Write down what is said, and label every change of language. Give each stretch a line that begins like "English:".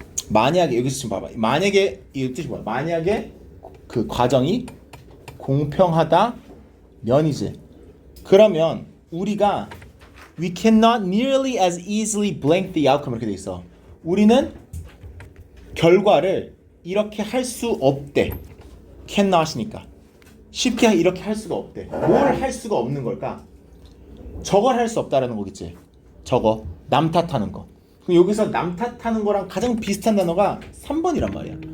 Korean: 만약에 여기서 지금 봐봐. 만약에 이 뜻이 뭐야? 만약에 그 과정이 공평하다 면이지. 그러면 우리가
English: we cannot nearly as easily blank the outcome
Korean: 이렇게 돼 있어. 우리는 결과를 이렇게 할 수 없대. cannot이니까 쉽게 이렇게 할 수가 없대. 뭘 할 수가 없는 걸까? 저걸 할 수 없다라는 거겠지. 저거 남 탓하는 거. 그럼 여기서 남 탓하는 거랑 가장 비슷한 단어가 3번이란 말이야.